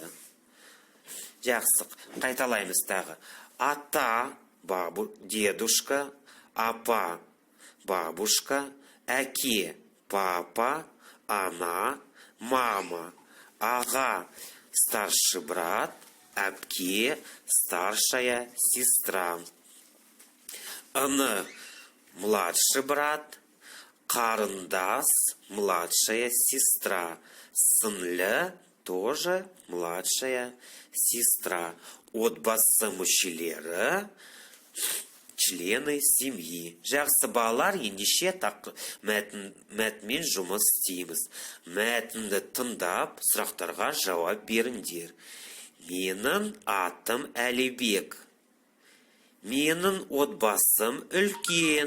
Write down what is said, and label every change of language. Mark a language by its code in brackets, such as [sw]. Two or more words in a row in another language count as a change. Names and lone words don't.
[kk] Жақсы, қайталаймыз тағы. Ата, дедушка, апа, бабушка, әке, папа, ана, мама, аға, [ru] старший брат, [kk] әпке, [ru] старшая сестра. [kk] Іні, [ru] младший брат, [kk] қарындас, [ru] младшая сестра. [kk] Сіңлі, [ru] тоже младшая сестра. [kk] Отбасы мүшелері, [ru] члены семьи. [kk] Жақсы балалар, ендеше мәтінмен жұмыс істейміз. Мәтінді тыңдап, сұрақтарға жауап беріңдер. Менің атым Әлібек. Менің отбасым үлкен.